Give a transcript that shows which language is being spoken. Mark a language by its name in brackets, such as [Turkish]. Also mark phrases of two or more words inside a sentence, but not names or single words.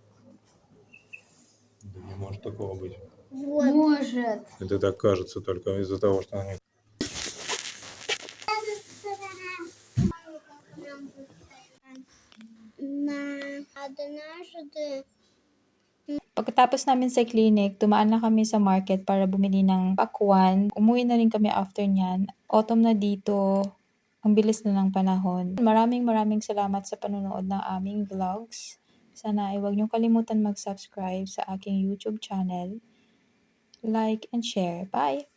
[Russian] Да не может такого быть. Вот. Может. Это так кажется только из-за того, что они... Однажды. [Filipino] Pagkatapos namin sa clinic, tumaan na kami sa market para bumili ng pakwan. Umuwi na rin kami after nyan. Autumn na dito. Ang bilis na ng panahon. Maraming salamat sa panonood ng aming vlogs. Sana ay huwag niyong kalimutan mag-subscribe sa aking YouTube channel. [English] Like and share. Bye!